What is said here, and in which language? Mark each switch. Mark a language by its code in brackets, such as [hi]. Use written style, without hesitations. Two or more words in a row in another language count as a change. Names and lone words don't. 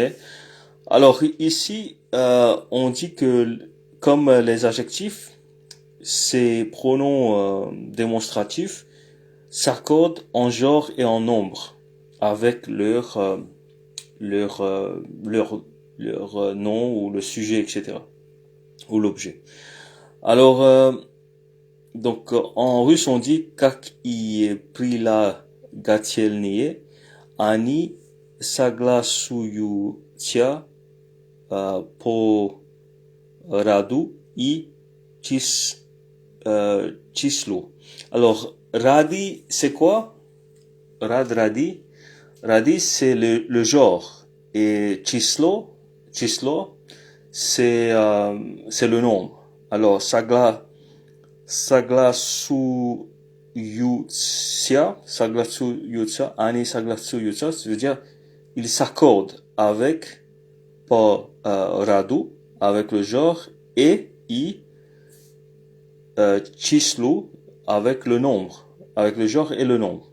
[fr] Alors ici on dit que comme les adjectifs, ces pronoms démonstratifs s'accordent en genre et en nombre avec leur nom ou le sujet, etc. ou l'objet. Alors, donc en russe on dit [ru] как и прилагательные, они согласуются по роду и числу. [fr] Alors, radi, c'est quoi? Radi. Radi, c'est le genre. Et chislo, c'est le nombre. Alors, [ru] они согласуются, [fr] ça veut dire, il s'accorde avec, [ru] по роду, [fr] avec le genre, et chislu, avec le nombre, avec le genre et le nombre.